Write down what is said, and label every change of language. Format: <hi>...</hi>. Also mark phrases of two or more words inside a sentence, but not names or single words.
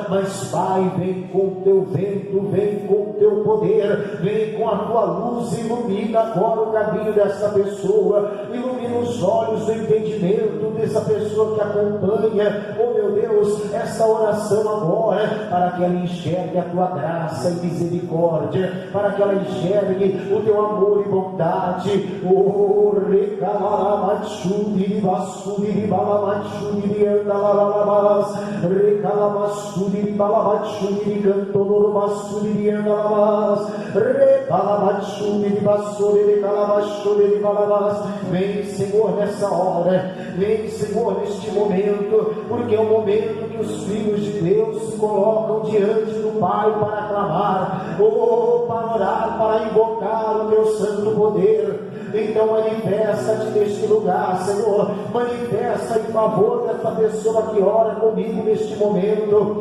<pt>Mas Pai, vem com o Teu vento, vem com o Teu poder, vem com a Tua luz, ilumina agora o caminho dessa pessoa, ilumina os olhos do entendimento dessa pessoa que acompanha, oh meu Deus, esta oração agora, para que ela enxergue a Tua graça e misericórdia, para que ela enxergue o Teu amor e bondade. Oh, recalalamachudi, basudi, balamachudi, andalalalabas, recalamasudi, balamachudi, cantor, basudi, andalabas, recalamachudi, basudi, recalamasudi, balabas. Vem, Senhor, nessa hora, vem, Senhor, neste momento, porque é o momento que os filhos de Deus se colocam diante do Pai para clamar, para orar, para invocar o Teu santo poder. Então manifesta-te neste lugar, Senhor, manifesta em favor dessa pessoa que ora comigo neste momento.</pt>